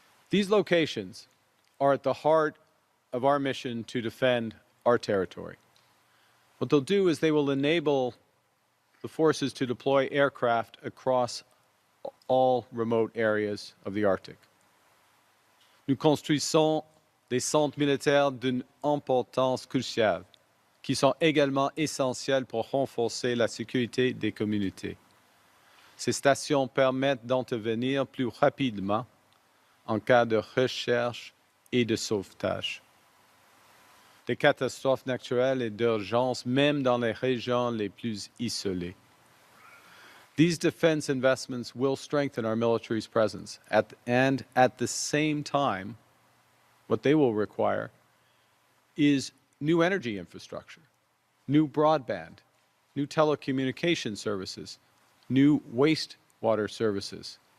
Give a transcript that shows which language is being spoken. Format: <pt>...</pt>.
<en>These locations are at the heart of our mission to defend our territory. What they'll do is they will enable the forces to deploy aircraft across all remote areas of the Arctic.</en> <fr>Nous construisons des centres militaires d'une importance cruciale, qui sont également essentiels pour renforcer la sécurité des communautés. Ces stations permettent d'intervenir plus rapidement en cas de recherche et de sauvetage. Des catastrophes naturelles et d'urgence, même dans les régions les plus isolées.</fr> <en>These defense investments will strengthen our military's presence, and at the same time, what they will require is new energy infrastructure, new broadband, new telecommunication services, new wastewater services.</en>